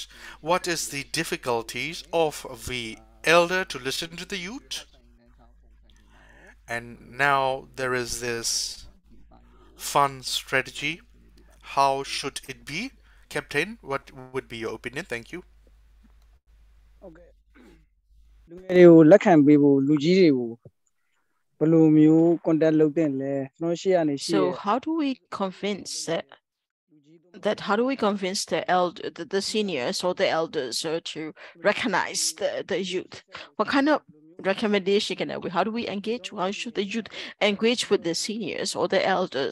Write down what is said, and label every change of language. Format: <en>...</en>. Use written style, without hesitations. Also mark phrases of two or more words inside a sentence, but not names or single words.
<en>What is the difficulties of the elder to listen to the youth? And now there is this fun strategy. How should it be? Captain, what would be your opinion? Thank you.</en> <my>လူငယ်တွေကိုလက်ခံပေးဖို့လူကြီးတွေကိုဘယ်လိုမျိုး contact လုပ်တဲ့လဲကျွန်တော်ရှေ့ကနေရှိ</my> <en>So how do we convince the seniors or the elders to recognize the youth? What kind of recommendation can we? How do we engage? How should the youth engage with the seniors or the elders?</en>